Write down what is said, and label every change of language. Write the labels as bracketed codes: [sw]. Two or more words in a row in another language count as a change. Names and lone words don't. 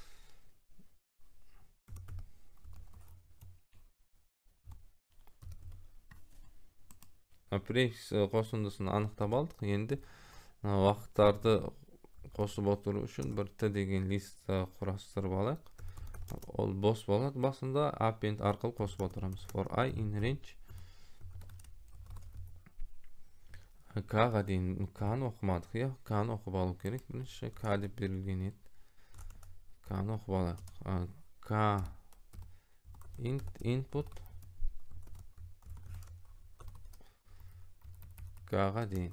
[kk] Префикс қосындысын анықтап алдық. Енді уақыттарды қосып отыру үшін бір Т деген лист құрастырып алайық. Ол бос болады. Басында append арқылы қосып отырамыз. [en] For I in range. [kk] K-ға дейін K-ны оқымадық. K-ны оқып алу керек. Бірінші K деп берілген еді. K-ны оқып алайық. K input K-ға дейін.